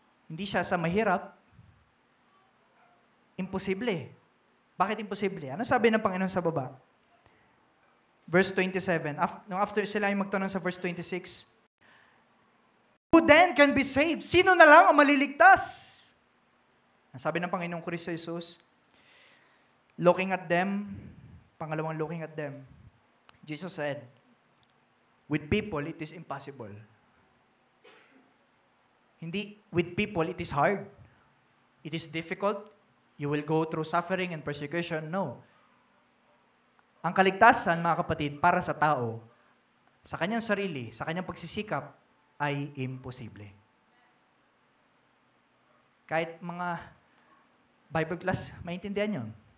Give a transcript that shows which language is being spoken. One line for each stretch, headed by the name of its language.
Filipino: Hindi siya sa mahirap. Imposible. Bakit imposible? Ano sabi ng Panginoon sa baba? Verse 27.
English: After sila yung magtanong sa verse 26, "Who then can be saved?"
Filipino: Sino na lang ang maliligtas?
English: Ang sabi ng Panginoong Kristo Jesus, looking at them, pangalawang looking at them, Jesus said, "With people, it is impossible." Hindi, with people, it is hard. It is difficult. You will go through suffering and persecution. No.
Filipino: Ang kaligtasan, mga kapatid, para sa tao, sa kanyang sarili, sa kanyang pagsisikap, ay imposible. Kahit mga Bible class, maintindihan yun.